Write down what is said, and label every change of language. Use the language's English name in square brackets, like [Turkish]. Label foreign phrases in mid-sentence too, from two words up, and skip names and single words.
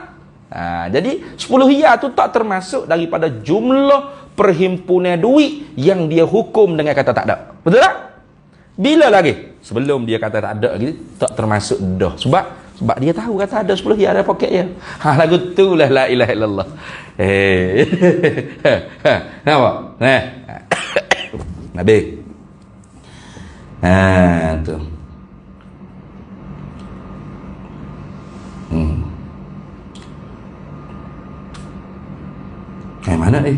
[Malay] Jadi 10 riyal tu tak termasuk daripada jumlah perhimpunan duit yang dia hukum dengan kata tak ada. Betul tak? Bila lagi? Sebelum dia kata tak ada gitu, tak termasuk dah. Sebab dia tahu kata ada 10 riyal dalam poket dia. Lagu tu lah [Arabic] لا إله إلا الله. [Malay] Nampak? Nabi. Tu. Mana ni?